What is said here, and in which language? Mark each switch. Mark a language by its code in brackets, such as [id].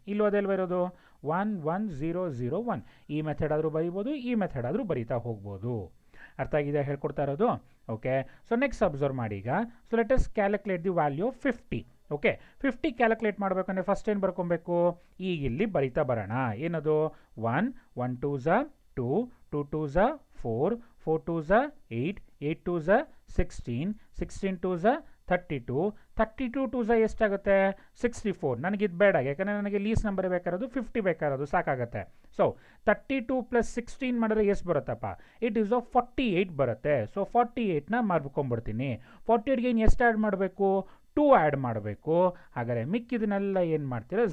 [kn] ಇಲ್ಲೋ ಅದೆಲ್ಲ ಇರೋದು 1 1 0 0 1. ಈ ಮೆಥಡ್ ಆದರೂ ಬರೀಬೋದು, ಈ ಮೆಥಡ್ ಆದರೂ ಬರೀತಾ ಹೋಗ್ಬೋದು. ಅರ್ಥ ಆಗಿದೆ ಹೇಳ್ಕೊಡ್ತಾ ಇರೋದು? [en] okay, so next observe [kn] ಮಾಡಿ ಈಗ. [en] So let us calculate the value of 50. [kn] Okay, 50 calculate ಮಾಡಬೇಕಂದ್ರೆ ಫಸ್ಟ್ ಏನು ಬರ್ಕೊಬೇಕು? ಈಗ ಇಲ್ಲಿ ಬರೀತಾ ಬರೋಣ. ಏನದು? [en] 1 1 2s 2 2 2s 4 4 2s 8 8 2s 16 16 2s 32 32 2s ಎಷ್ಟಾಗುತ್ತೆ? 64. [kn] ನನಗಿದು ಬೇಡ, ಯಾಕಂದರೆ ನನಗೆ ಲೀಸ್ ನಂಬರ್ ಬೇಕಾರೋದು 50 ಬೇಕಾರೋದು ಸಾಕಾಗುತ್ತೆ. ಸೊ 32 + 16 ಮಾಡಿದ್ರೆ ಎಷ್ಟು ಬರುತ್ತಪ್ಪ? ಇಟ್ ಈಸ್ ಆಫ್ 48 ಬರುತ್ತೆ. ಸೊ 48ನ ಮಾಡ್ಕೊಂಡ್ಬಿಡ್ತೀನಿ. 48ಗೆ ಇನ್ನು ಎಷ್ಟು ಆ್ಯಡ್ ಮಾಡಬೇಕು? 2 ಆ್ಯಡ್ ಮಾಡಬೇಕು. ಹಾಗಾದರೆ ಮಿಕ್ಕಿದನ್ನೆಲ್ಲ ಏನು ಮಾಡ್ತೀರಾ?